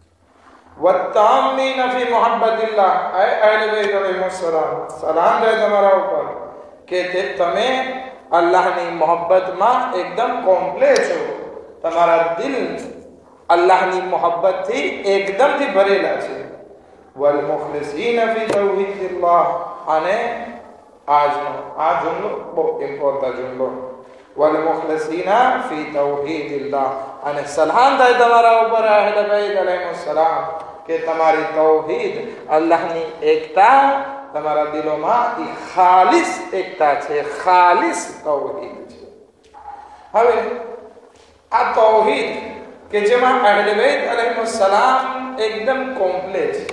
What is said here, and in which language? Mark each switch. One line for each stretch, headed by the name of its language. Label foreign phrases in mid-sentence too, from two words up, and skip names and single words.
Arabic: والتامين في محبة الله
Gujarati: એ અહલે બૈત અલૈહિસ્સલામ સલામ જાય તમારા ઉપર કે તમે અલ્લાહની મોહબ્બતમાં એકદમ કોમ્પ્લેટ છો. તમારા દિલ અલ્લાહની મોહબ્બતથી એકદમથી ભરેલા છે.
Arabic: والمخلصين في توحيد الله
Gujarati: અને આ જુમલો બહુ ઇમ્પોર્ટન્ટ જુમલો
Arabic: والمخلصين في توحيد الله
Gujarati: અને સલામ થાય તમારા ઉપર અહલે બૈત અલૈહિસ્સલામ કે તમારી તૌહીદ અલ્લાહની એકતા તમારા દિલોમાં એ ખાલિસ એકતા છે. ખાલિસ તૌહીદ છે. હવે આ તૌહીદ કે જેમાં અહલે બૈત અલૈહિસ્સલામ એકદમ કોમ્પ્લેટ છે.